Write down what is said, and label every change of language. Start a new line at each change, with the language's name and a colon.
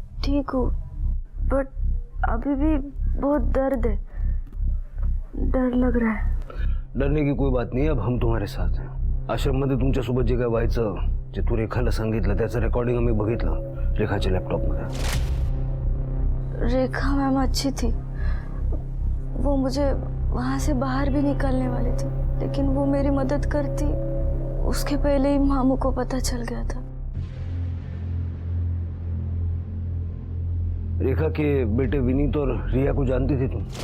Hindi: ठीक हूँ बट अभी भी बहुत दर्द है, डर लग रहा है. डरने की कोई बात नहीं, अब हम तुम्हारे साथ हैं.
Marathi: आश्रममध्ये तुमच्यासोबत जे काय व्हायचं, जे तू रेखाला सांगितलं त्याचं रेकॉर्डिंग आम्ही बघितलं रेखाच्या लॅपटॉपमध्ये.
Hindi: रेखा मैम अच्छी थी, वो मुझे वहाँ से बाहर भी निकालने वाली थी, लेकिन वो मेरी मदद करती उसके पहले ही मामू को पता चल गया था. रेखा के बेटे विनीत और रिया को जानती थी तुम?